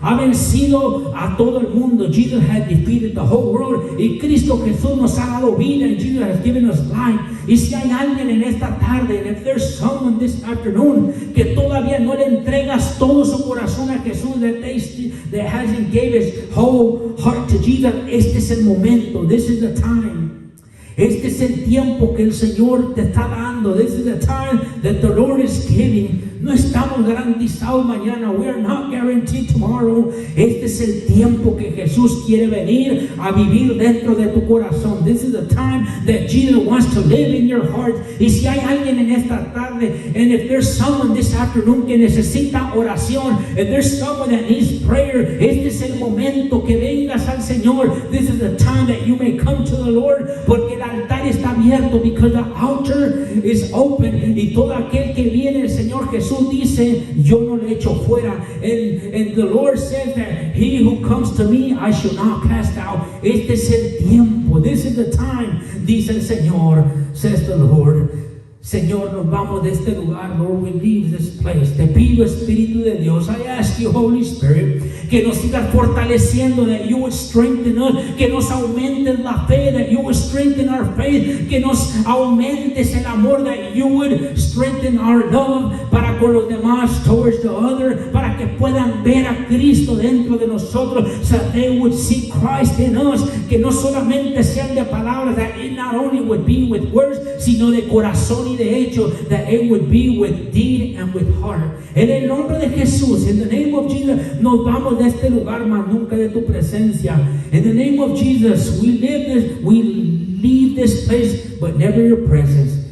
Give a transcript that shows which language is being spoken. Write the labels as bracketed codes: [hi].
[es] ha vencido a todo el mundo. [en] Jesus has defeated the whole world. [es] Y Cristo Jesús nos ha dado vida. [en] And Jesus has given us life. [es] Y si hay alguien en esta tarde, [en] and if there's someone this afternoon [es] que todavía no le entregas todo su corazón a Jesús, [en] that hasn't gave his whole heart to Jesus, [es] este es el momento. [en] This is the time. [es] Este es el tiempo que el Señor te está dando. [en] This is the time that the Lord is giving. [es] No estamos garantizados mañana. [en] We are not guaranteed tomorrow. [es] Este es el tiempo que Jesús quiere venir a vivir dentro de tu corazón. [en] This is the time that Jesus wants to live in your heart. [es] Y si hay alguien en esta tarde, [en] and if there's someone this afternoon [es] que necesita oración, [en] if there's someone that needs prayer, [es] este es el momento que vengas al Señor. [en] This is the time that you may come to the Lord, [es] porque el altar está abierto, [en] because the altar is open. [es] Y todo aquel que viene, el Señor Jesús dice, yo no le echo fuera. [en] And the Lord says that he who comes to me, I shall not cast out. [es] Este es el tiempo. [en] This is the time, [es] dice el Señor, [en] says the Lord. [es] Señor, nos vamos de este lugar. [en] Lord, we leave this place. [es] Te pido, Espíritu de Dios, [en] I ask you, Holy Spirit, [es] que nos sigas fortaleciendo, [en] that you would strengthen us, [es] que nos aumentes la fe, [en] that you would strengthen our faith, [es] que nos aumentes el amor, [en] that you would strengthen our love [es] para con los demás, [en] towards the other, [es] para que puedan ver a Cristo dentro de nosotros, [en] so that they would see Christ in us, [es] que no solamente sean de palabras, [en] that it not only would be with words, [es] sino de corazón y de hecho, [en] that it would be with deed and with heart. [es] En el nombre de Jesús, [en] in the name of Jesus, [es] nos vamos de este lugar, mas nunca de tu presencia. [en] In the name of Jesus, we leave this place, but never your presence.